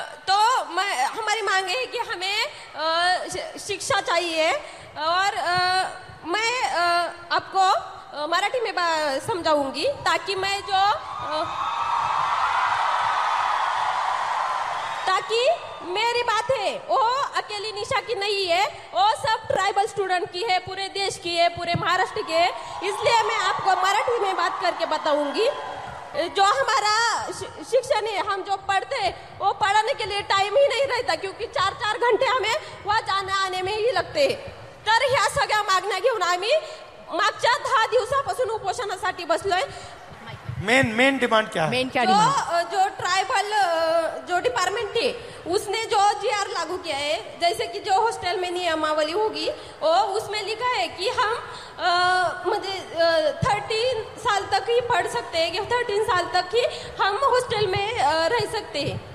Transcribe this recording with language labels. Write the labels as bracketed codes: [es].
[hi] तो हमारी मांगे है कि हमें शिक्षा चाहिए, और मैं आपको मराठी में समझाऊंगी ताकि मैं जो ताकि मेरी बात है वो अकेली निशा की नहीं है, वो सब ट्राइबल स्टूडेंट की है, पूरे देश की है, पूरे महाराष्ट्र की है, इसलिए मैं आपको मराठी में बात करके बताऊंगी। जो हमारा शिक्षण है, हम जो पढ़ते वो पढ़ाने के लिए टाइम ही नहीं रहता, क्योंकि 4-4 घंटे हमें वहाँ जाने आने में ही लगते हैं। [mr] तर ह्या सगळ्या मागण्या घेऊन आम्ही मागच्या 10 दिवसापासून उपोषणासाठी बसलोय। [hi] मेन डिमांड क्या? जो ट्राइबल जो डिपार्टमेंट है उसने जो जीआर लागू किया है, जैसे कि जो हॉस्टल में नियमावली होगी वो उसमें लिखा है कि हम 13 साल तक ही पढ़ सकते हैं, 13 साल तक ही हम हॉस्टल में रह सकते हैं।